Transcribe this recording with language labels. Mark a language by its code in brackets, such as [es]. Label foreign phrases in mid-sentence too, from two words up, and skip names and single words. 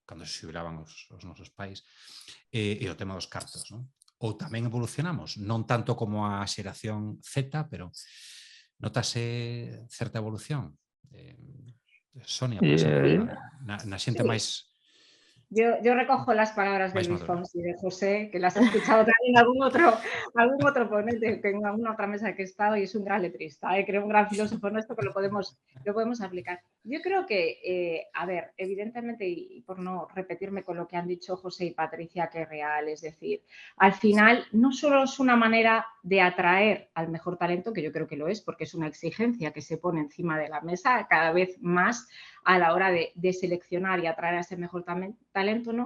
[gl] Cando se xubilaban os nosos pais, e o tema dos cartos, non? Ou tamén evolucionamos, non tanto como a xeración Z, pero notase certa evolución. Sonia, por exemplo, na xente máis... [es] Yo recojo las palabras de Luis Fonsi y de José, que las he escuchado también en algún otro ponente, en alguna otra mesa que he estado, y es un gran letrista, creo un gran filósofo nuestro que lo podemos aplicar. Yo creo que, a ver, evidentemente, y por no repetirme con lo que han dicho José y Patricia, que es real, es decir, al final no solo es una manera de atraer al mejor talento, que yo creo que lo es, porque es una exigencia que se pone encima de la mesa cada vez más a la hora de seleccionar y atraer a ese mejor talento, ¿no?